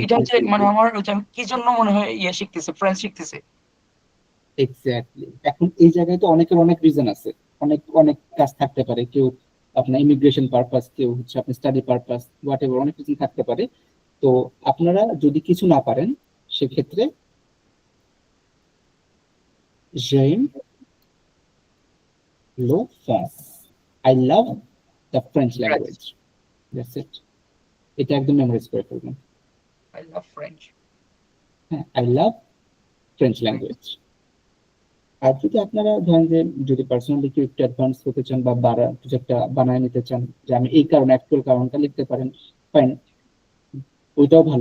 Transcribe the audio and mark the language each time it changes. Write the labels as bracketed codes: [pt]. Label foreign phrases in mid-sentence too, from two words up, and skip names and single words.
[bn] এটা হচ্ছে মানে আমার ওই যে আমি কি জন্য মনে হয় শিখতেছে, ফ্রেঞ্চ শিখতেছে। এক্স্যাক্টলি। এখন এই জায়গায় তো অনেকের অনেক রিজন আছে, অনেক অনেক কাজ থাকতে পারে। কেউ আপনার [en] immigration purpose, [bn] কেউ হচ্ছে আপনার [en] study purpose, whatever, [bn] অনেক কিছু থাকতে পারে। তো আপনারা যদি কিছু না পারেন, সেক্ষেত্রে [fr] j'aime le France, [en] I love the French ফ্রেঞ্চ, language, that's it. [bn] এটা একদম মেমোরাইজ করে ফেলবেন। [en] I love French. হ্যাঁ, I love French language। [bn] আর যদি আপনারা ধরেন যে যদি পার্সোনালি কেউ একটু অ্যাডভান্স হতে চান, বা কিছু একটা বানায় নিতে চান, যে আমি এই কারণে অ্যাকচুয়াল কারণটা লিখতে পারেন, ফাইন, ওইটাও ভালো।